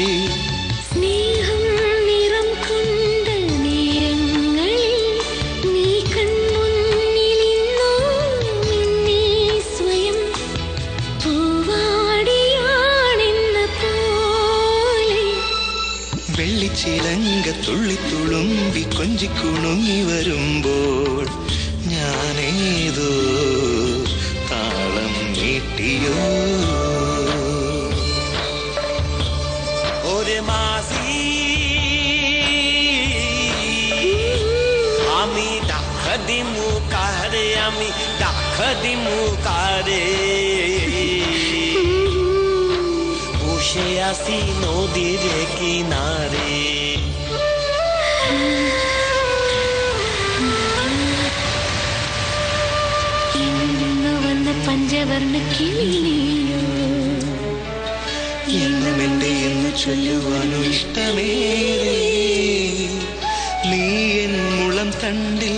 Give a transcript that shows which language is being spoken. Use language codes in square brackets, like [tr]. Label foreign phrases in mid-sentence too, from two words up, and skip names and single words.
[ml] സ്നേഹം നിറം കൊണ്ട നേരങ്ങളിൽ നീ കൺമുന്നിലിന്നു നിന്നെ സ്വയം പൂവാടിയാണെന്ന പോലെ വെള്ളിച്ചിലങ്ക തുള്ളിത്തുളുമ്പി കൊഞ്ചിക്കുണുങ്ങി വരുമ്പോൾ ഞാനേതോ താളം നീട്ടിയോ [bn] ওরে মাঝি আমি ডাক দিমু কারে আমি ডাক দিমু কারে বসে আসি নদীর কিনারে [ml] ഇന്നു വന്ന പഞ്ചവർണ്ണ കിളിയോ എന്നും എന്റെ എന്ന് ചൊല്ലുവാനോ ഇഷ്ടമേറെ നീ എൻ മുളം തണ്ടിൽ